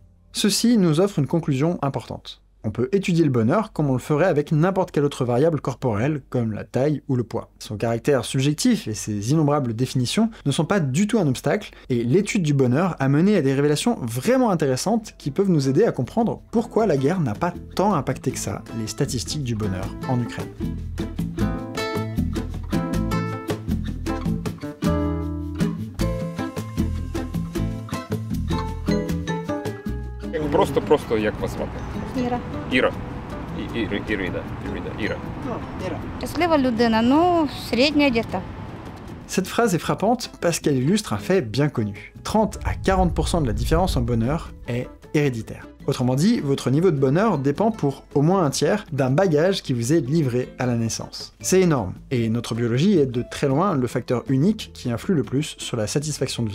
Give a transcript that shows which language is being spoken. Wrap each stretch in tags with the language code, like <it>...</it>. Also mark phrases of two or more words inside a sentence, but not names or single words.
<fr>Ceci nous offre une conclusion importante. On peut étudier le bonheur comme on le ferait avec n'importe quelle autre variable corporelle, comme la taille ou le poids. Son caractère subjectif et ses innombrables définitions ne sont pas du tout un obstacle, et l'étude du bonheur a mené à des révélations vraiment intéressantes qui peuvent nous aider à comprendre pourquoi la guerre n'a pas tant impacté que ça les statistiques du bonheur en Ukraine.</fr> <uk>Просто як вас звати? Іра. Іра. Ірида. Щаслива людина, ну, середня десь.</uk> <fr>Cette phrase est frappante parce qu'elle illustre un fait bien connu. 30 à 40% de la différence en bonheur est héréditaire. Autrement dit, votre niveau de bonheur dépend pour au moins un tiers d'un bagage qui vous est livré à la naissance. C'est énorme, et notre biologie est de très loin le facteur unique qui influe le plus sur la satisfaction de vie.</fr>